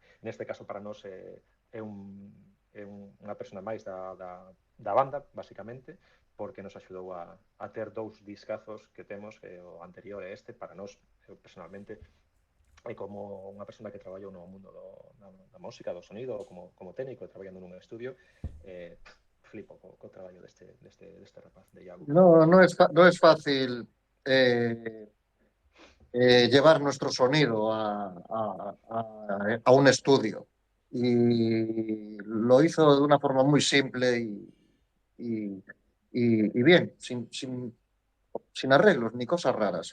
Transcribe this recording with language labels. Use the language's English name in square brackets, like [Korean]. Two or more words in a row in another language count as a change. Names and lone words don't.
[Galician] Neste caso, para nós é unha persona máis da banda, basicamente, porque nos axudou a ter 2 discazos que temos, o anterior e este, para nós, personalmente, e como unha persona que traballou no mundo da música, do sonido, como técnico, traballando nun estudio, flipo co traballo deste rapaz, de Iago. [Spanish] No es fácil llevar nuestro sonido a un estudio. Y lo hizo de una forma muy simple y bien, sin arreglos ni cosas raras.